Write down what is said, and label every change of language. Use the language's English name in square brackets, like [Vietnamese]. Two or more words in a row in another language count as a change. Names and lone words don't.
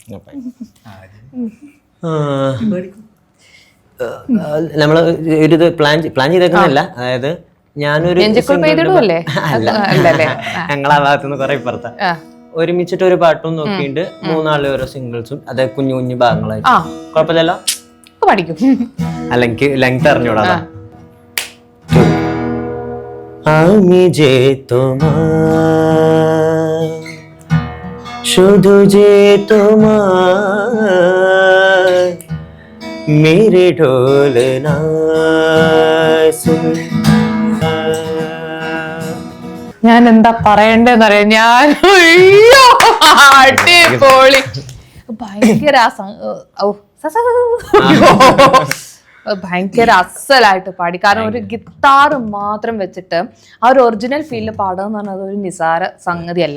[Malayalam] നമ്മള് ഒരു പ്ലാൻ ചെയ്തേക്കുന്നില്ല. അതായത് ഞാനൊരു ഞങ്ങളാ ഭാഗത്തുനിന്ന് കുറെ ഇപ്പുറത്താ ഒരുമിച്ചിട്ട് ഒരു പാട്ടും നോക്കിയിട്ട് മൂന്നാളെ ഓരോ സിംഗിൾസും അതെ കുഞ്ഞു കുഞ്ഞു ഭാഗങ്ങളായി. കുഴപ്പമില്ലല്ലോ, പഠിക്കും. അല്ലെങ്കിൽ ലെങ്ത് അറിഞ്ഞൂടാ. [Bangla] আমি যে তোমার শুধু যে তোমার [Hindi] मेरे ढोलना सुन. [Malayalam] ഞാൻ എന്താ പറയണ്ടെന്നറിയാം. ഞാൻ അടിപൊളി, ഭയങ്കര ഭയങ്കര അസലായിട്ട് പാടി. കാരണം ഒരു ഗിത്താറ് മാത്രം വെച്ചിട്ട് ആ ഒരു ഒറിജിനൽ ഫീലിൽ പാടുക എന്ന് പറഞ്ഞാൽ അതൊരു നിസാര സംഗതിയല്ല.